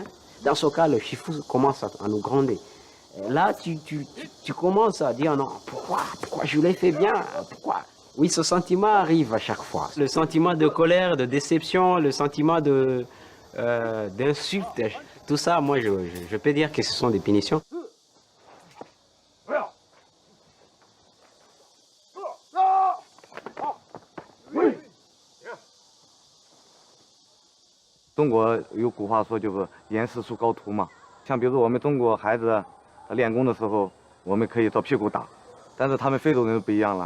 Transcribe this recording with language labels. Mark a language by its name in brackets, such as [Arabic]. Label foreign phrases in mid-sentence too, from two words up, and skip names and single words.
[French] Dans ce cas, le shifu commence à nous gronder. Là, tu commences à dire non, pourquoi je l'ai fait bien, pourquoi? Oui, ce sentiment arrive à chaque fois. Le sentiment de colère, de déception, le sentiment d'insulte, tout ça, moi je peux dire que ce sont des punitions. [Chinese] 中国有古话说，就是严师出高徒嘛。像比如说我们中国孩子他练功的时候，我们可以照屁股打，但是他们非洲人不一样了。